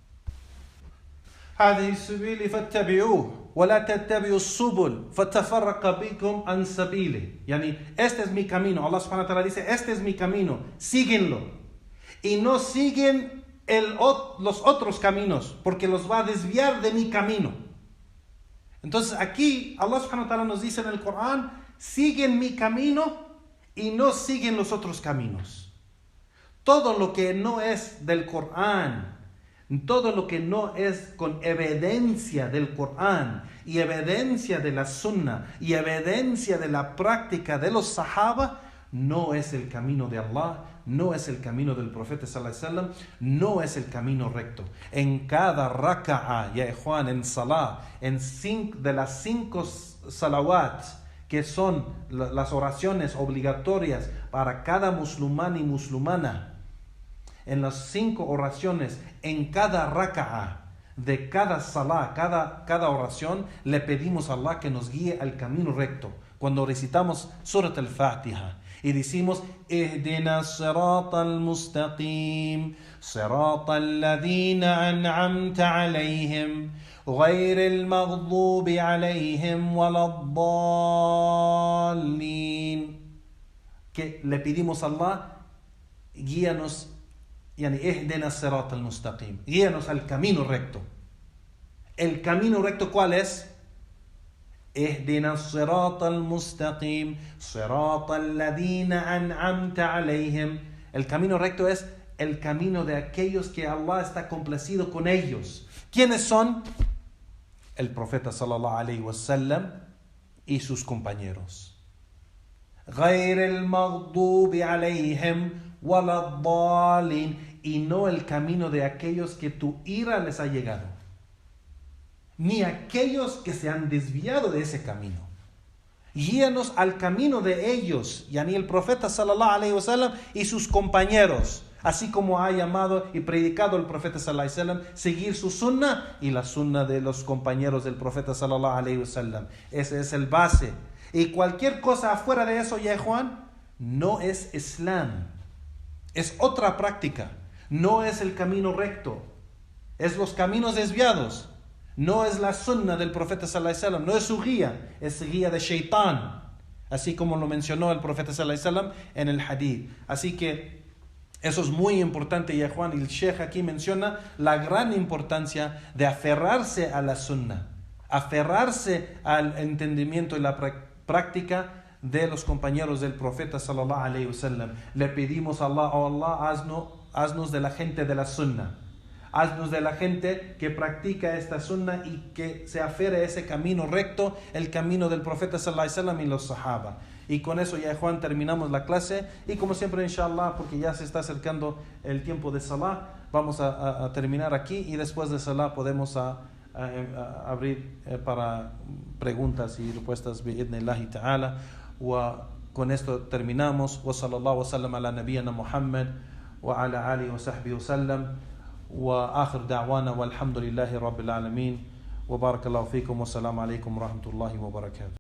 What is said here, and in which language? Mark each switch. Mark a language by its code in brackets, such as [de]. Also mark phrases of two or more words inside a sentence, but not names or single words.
[ar] هذه السبيل فاتبعوه ولا تتبعوا السبل فتفرق بكم عن سبيله. [es] Yani, este es mi camino. [ar] الله سبحانه وتعالى [es] dice, este es mi camino, síguenlo. Y no siguen los otros caminos, porque los va a desviar de mi camino. Entonces aquí [ar] الله سبحانه وتعالى [es] nos dice en el Corán, siguen mi camino y no siguen los otros caminos. Todo lo que no es del Corán, todo lo que no es con evidencia del Corán y evidencia de la Sunnah y evidencia de la práctica de los Sahaba, no es el camino de Allah, no es el camino del profeta [ar] صلى الله عليه وسلم, [es] no es el camino recto. En cada raka'a, ya Juan, en salah, de las 5 salawat, que son las oraciones obligatorias para cada musulmán y musulmana, en las 5 oraciones, en cada raka'a de cada salah, cada oración, le pedimos a Allah que nos guíe al camino recto. Cuando recitamos Surat al-Fatiha Y decimos, [ar] اهدنا الصراط المستقيم صراط الذين أنعمت عليهم غير المغضوب عليهم ولا الضالين. [es] Que le pedimos a Allah, guíanos, [ar] اهدنا الصراط المستقيم, [es] guíanos al camino recto. ¿El camino recto cuál es? [ar] اهدنا الصراط المستقيم صراط الذين أنعمت عليهم. [es] El camino recto es el camino de aquellos que Allah está complacido con ellos. ¿Quiénes son? El profeta [ar] صلى الله عليه وسلم [es] y sus compañeros. [ar] غير المغضوب عليهم ولا الضالين. [es] Y no el camino de aquellos que tu ira les ha llegado, ni aquellos que se han desviado de ese camino. Guíanos al camino de ellos, yani el profeta [ar] صلى الله عليه وسلم [es] y sus compañeros, así como ha llamado y predicado el profeta [ar] صلى الله عليه وسلم, [es] seguir su sunnah y la sunnah de los compañeros del profeta [ar] صلى الله عليه وسلم. [es] Ese es el base. Y cualquier cosa afuera de eso, ya Juan, no es Islam. Es otra práctica. No es el camino recto. Es los caminos desviados. No es la sunnah del profeta [ar] صلى الله عليه وسلم, [es] no es su guía, es guía de Shaitán, así como lo mencionó el profeta [ar] صلى الله عليه وسلم [es] en el hadith. Así que eso es muy importante, ya Juan, y el Sheikh aquí menciona la gran importancia de aferrarse a la sunnah, aferrarse al entendimiento y la práctica de los compañeros del profeta [ar] صلى الله عليه وسلم. [es] Le pedimos a Allah, oh Allah, haznos de la gente de la sunnah. Haznos de la gente que practica esta sunnah y que se aferre a ese camino recto, el camino del profeta [ar] صلى الله عليه وسلم [es] y los sahaba. Y con eso, ya Juan, terminamos la clase. Y como siempre, inshallah, porque ya se está acercando el tiempo de salah, vamos a terminar aquí y después de salah podemos abrir para preguntas y respuestas [ar] بإذن الله تعالى. [es] Con esto terminamos. [ar] وصلى الله وسلم على نبينا محمد وعلى آله وصحبه وسلم. وآخر دعوانا والحمد لله رب العالمين وبارك الله فيكم والسلام عليكم ورحمة الله وبركاته.